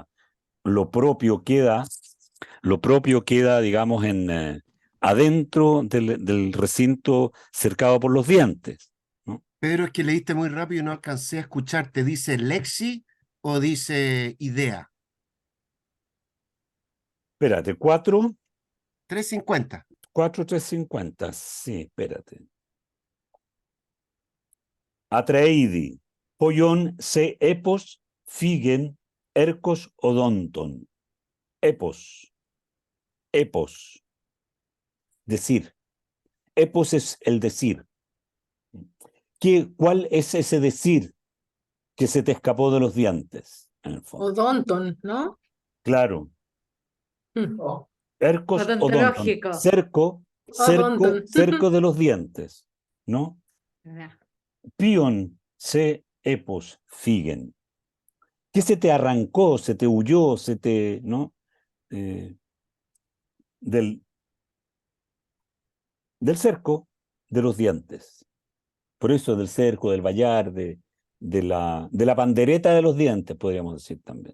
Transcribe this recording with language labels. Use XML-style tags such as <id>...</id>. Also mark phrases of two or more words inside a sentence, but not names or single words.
<es>Lo propio queda, digamos, adentro del recinto cercado por los dientes, ¿no? Pedro, es que leíste muy rápido y no alcancé a escuchar. ¿Te dice lexi o dice idea? Espérate, 4, 350. 350. Sí, espérate.</es> <el>Atreidi, poion se epos, figen, ercos odonton. Epos, epos,</el> <es>decir. Epos es el decir. ¿Cuál es ese decir que se te escapó de los dientes, en el fondo? Odonton, ¿no? Claro. Mm.</es> <el>Ercos odonton.</el> <es>Odontológico. Odonton. Cerco de los dientes, ¿no? Ya.</es> <el>Pion se epos figen.</el> <es>¿Qué se te arrancó, se te huyó, ¿no? Del cerco de los dientes. Por eso del cerco, del vallar, de la pandereta de los dientes, podríamos decir también.</es>